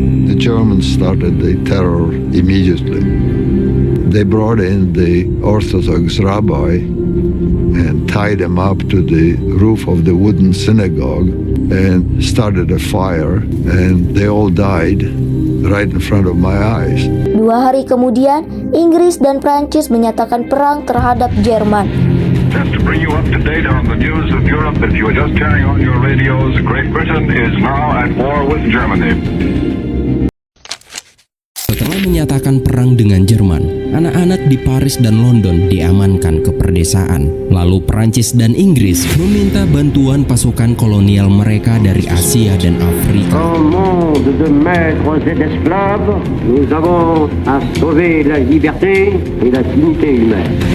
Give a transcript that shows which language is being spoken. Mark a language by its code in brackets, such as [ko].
[en] The Germans started the terror immediately. They brought in the Orthodox rabbi and tied him up to the roof of the wooden synagogue and started a fire, and they all died right in front of my eyes. [id] 2 hari kemudian, Inggris dan Prancis menyatakan perang terhadap Jerman. [en] Just to bring you up to date on the news of Europe, if you are just turning on your radios, Great Britain is now at war with Germany. [id] Setelah menyatakan perang dengan Jerman, anak-anak di Paris dan London diamankan ke perdesaan. Lalu Perancis dan Inggris meminta bantuan pasukan kolonial mereka dari Asia dan Afrika. [fr] En monde de maîtres et d'esclaves, nous avons à sauver la liberté et la dignité humaine.